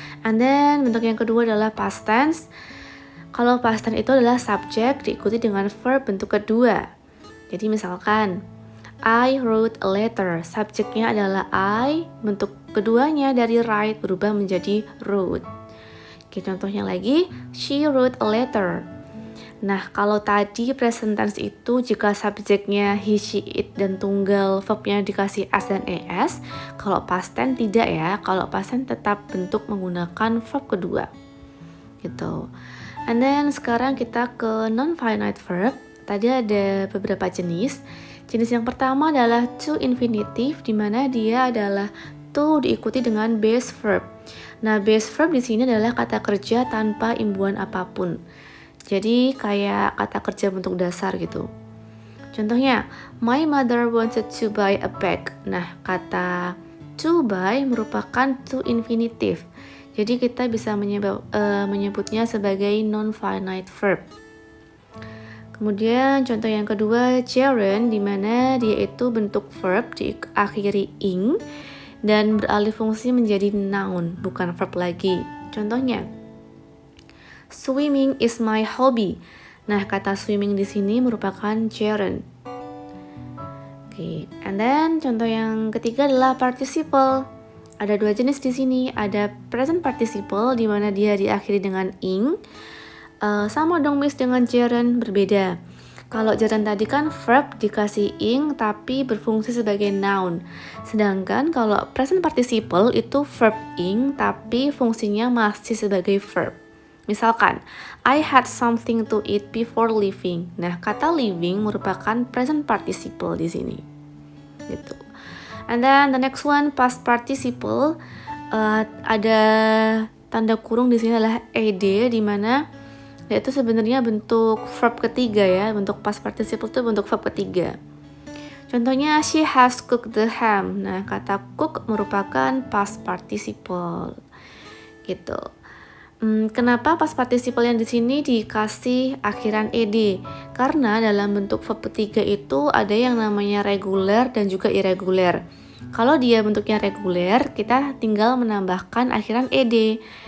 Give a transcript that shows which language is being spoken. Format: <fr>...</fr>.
<en>And then</en> <id>bentuk yang kedua adalah past tense. Kalau past tense itu adalah subjek diikuti dengan verb bentuk kedua. Jadi misalkan</id> <en>I wrote a letter,</en> <id>subjeknya adalah I, bentuk keduanya dari write berubah menjadi wrote. Oke, contohnya lagi,</id> <en>she wrote a letter.</en> <id>Nah, kalau tadi present tense itu jika subjeknya he, she, it, dan tunggal verbnya dikasih s dan es, kalau past tense tidak ya, kalau past tense tetap bentuk menggunakan verb kedua. Gitu.</id> <en>And then</en> <id>sekarang kita ke non-finite verb. Tadi ada beberapa jenis. Jenis yang pertama adalah to infinitive, di mana dia adalah to diikuti dengan base verb. Nah, base verb di sini adalah kata kerja tanpa imbuhan apapun. Jadi kayak kata kerja bentuk dasar gitu. Contohnya,</id> <en>my mother wanted to buy a bag.</en> <id>Nah, kata to buy merupakan to infinitive. Jadi kita bisa menyebutnya sebagai non-finite verb. Kemudian contoh yang kedua, gerund, di mana dia itu bentuk verb diakhiri ing dan beralih fungsi menjadi noun, bukan verb lagi. Contohnya,</id> <en>swimming is my hobby.</en> <id>Nah, kata swimming di sini merupakan gerund. Oke,</id> <en>and then</en> <id>contoh yang ketiga adalah participle. Ada dua jenis di sini, ada present participle di mana dia diakhiri dengan ing. Sama dong Miss dengan gerund, berbeda. Kalau gerund tadi kan verb dikasih ing tapi berfungsi sebagai noun. Sedangkan kalau present participle itu verb ing tapi fungsinya masih sebagai verb. Misalkan,</id> <en>I had something to eat before leaving.</en> <id>Nah, kata leaving merupakan present participle di sini. Gitu.</id> <en>And then the next one, past participle.</en> <id>Ada tanda kurung di sini adalah ed, di mana dia itu sebenarnya bentuk verb ketiga ya, bentuk past participle itu bentuk verb ketiga. Contohnya,</id> <en>she has cooked the ham.</en> <id>Nah, kata cook merupakan past participle. Gitu. Kenapa past participle yang di sini dikasih akhiran ed? Karena dalam bentuk verb ketiga itu ada yang namanya reguler dan juga irregular. Kalau dia bentuknya reguler, kita tinggal menambahkan akhiran ed.</id>